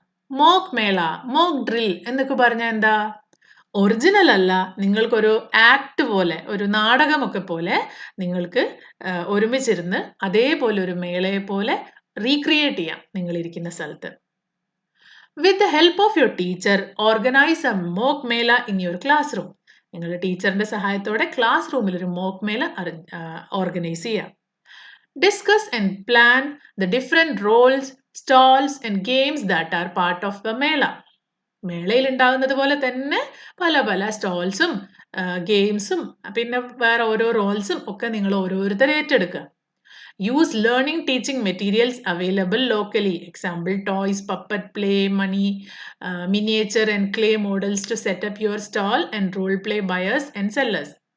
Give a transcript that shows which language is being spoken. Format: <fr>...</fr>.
<ml>Mock മേള, mock drill എന്നൊക്കെ പറഞ്ഞാൽ എന്താ? ഒറിജിനൽ അല്ല, നിങ്ങൾക്കൊരു ആക്ട് പോലെ, ഒരു നാടകമൊക്കെ പോലെ നിങ്ങൾക്ക് ഒരുമിച്ചിരുന്ന് അതേപോലെ ഒരു മേളയെ പോലെ റീക്രിയേറ്റ് ചെയ്യാം നിങ്ങളിരിക്കുന്ന സ്ഥലത്ത്.</ml> <en>With the help of your teacher organise a mock mela in your classroom.</en> <ml>നിങ്ങളുടെ ടീച്ചറിന്റെ സഹായത്തോടെ ക്ലാസ് റൂമിൽ ഒരു മോക്ക് മേള ഓർഗനൈസ് ചെയ്യാം.</ml> <en>Discuss and plan the different roles, stalls and games that are part of the mela.</en> <ml>മേളയിൽ ഉണ്ടാകുന്നത് പോലെ തന്നെ പല പല സ്റ്റോൾസും ഗെയിംസും പിന്നെ വേറെ ഓരോ റോൾസും ഒക്കെ നിങ്ങൾ ഓരോരുത്തരെ ഏറ്റെടുക്കുക.</ml> <en>Use learning teaching materials available locally. Example toys, puppet play, money, miniature and clay models to set up your stall and role play buyers and sellers.</en>